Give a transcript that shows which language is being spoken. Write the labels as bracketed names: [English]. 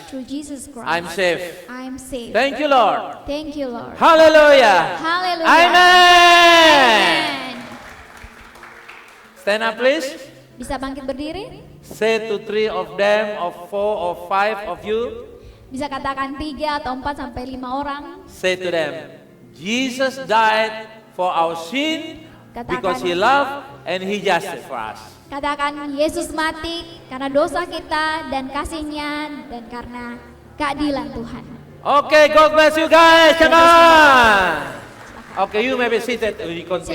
[English] through Jesus Christ. I'm saved. I'm saved. Thank you, Lord. Thank you, Lord. Hallelujah. Hallelujah. Amen. Amen. Stand up, please. [Indonesian] Bisa bangkit berdiri? [English] Say to 3 of them, or 4 or 5 of you. [Indonesian] Bisa katakan 3 atau 4 sampai 5 orang. [English] Say to them, Jesus died for our sin because he loved and he justice for us. [Indonesian] Katakan Yesus mati karena dosa kita dan kasihnya dan karena keadilan Tuhan. [English] Okay, God bless you guys. Come on. Okay, you may be seated. We continue